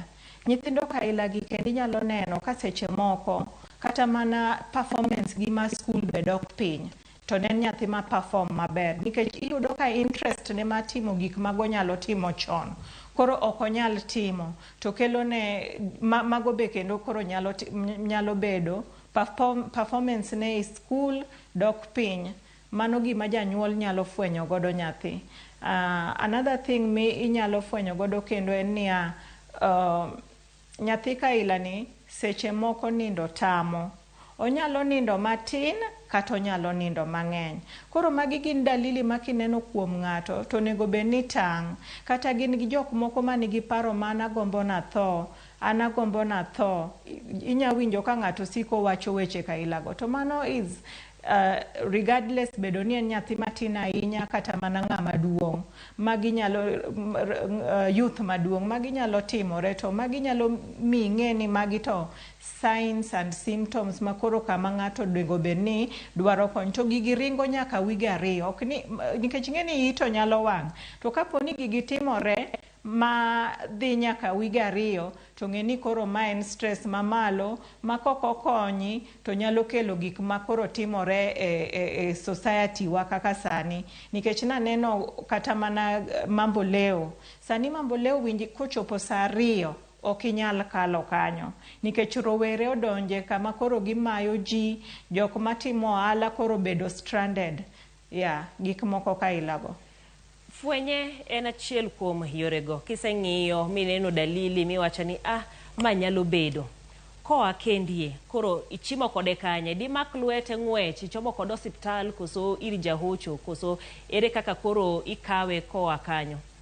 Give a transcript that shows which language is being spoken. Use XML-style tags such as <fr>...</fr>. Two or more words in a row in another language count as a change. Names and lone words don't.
<luo>Nyithindo kaila gi kendo inyalo neno ka seche moko kata mana performance gi ma skul be dok piny to ne nyathi ma perform maber nikech iyudo ka interest ne ma timo gik mago nyalo timo chon koro ok onyal timo to kelo ne mago be kendo koro nyalo bedo performance ne e skul dok piny. Mano gima janyuol nyalo fwenyo godo nyathi.</luo> <en>Another thing</en> <luo>mi inyalo fwenyo godo kendo en niya nyathi kaila ni seche moko nindo tamo. Onyalo nindo matin kata onyalo nindo mang'eny. Koro magi gin dalili makineno kuom ng'ato to nego be ni tang'. Kata gin gi jok moko manigi paro mana gombo na tho. Ana gombo na tho. Inya winjo ka ng'ato siko wacho weche kaila go. To mano</luo> <en>is regardless</en> <luo>bedo ni en nyathi matin ahinya kata mana ng'ama duong'. Magi nyalo youth maduong'. Magi nyalo timore to magi nyalo mi ng'e ni magi to</luo> <en>signs and symptoms</en> <luo>makoro kama ng'ato nego be ni dwaro kony. To gigi ringo nyaka wige ariyo. Nikech ng'e ni ito nyalo wang'. To kapo ni gigi timore ma dhi nyaka wige ariyo to ng'e ni koro ma en stress mamalo ma koko konyi to nyalo kelo gik ma koro timore e society wa kaka sani. Nikech naneno kata mana</luo> <sw>mambo leo.</sw> <luo>Sani</luo> <sw>mambo leo</sw> <luo>winji kochopo saa 2 ok inyal kalo kanyo nikech rowere odonje kama koro gimayo ji jok matimo ohala koro bedo stranded gik moko kailago. Fwenye en achiel kuom yorego. Kiseng'iyo mineno dalili miwacho ni ma nyalo bedo koa kendie koro ichimo kode kanye dimak lwete ng'wech ichomo kod osiptal koso ir jahocho koso ere kaka koro ikawe koa kanyo?</luo>